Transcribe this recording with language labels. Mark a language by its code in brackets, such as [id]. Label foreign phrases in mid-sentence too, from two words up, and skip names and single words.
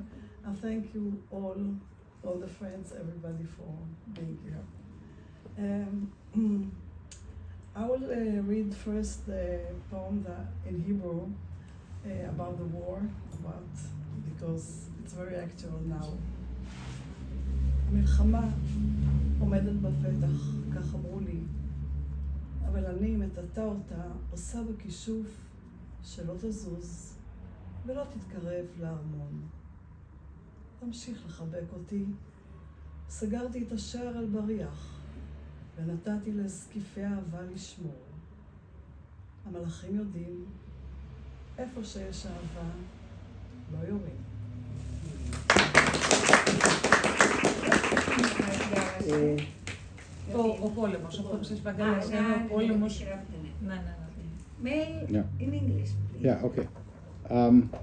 [en] And thank you all the friends, everybody for being here. I will read first the poem in Hebrew about the war, because it's very actual now. [he] המלחמה עומדת בפתח, כך אמרו לי, אבל אני מטאטא אותה, עושה בכישוף שלא תזוז ולא תתקרב לארמון. תמשיך לחבק אותי. סגרתי את השער על בריח ונתתי לזקיפי אהבה לשמור. המלאכים יודעים, איפה שיש אהבה, לא יורים. [el] Ο πόλεμος, αυτό που σας είπα καλά, είναι ο πόλεμος. Ναι. [en] Mail in English, please. Yeah, okay.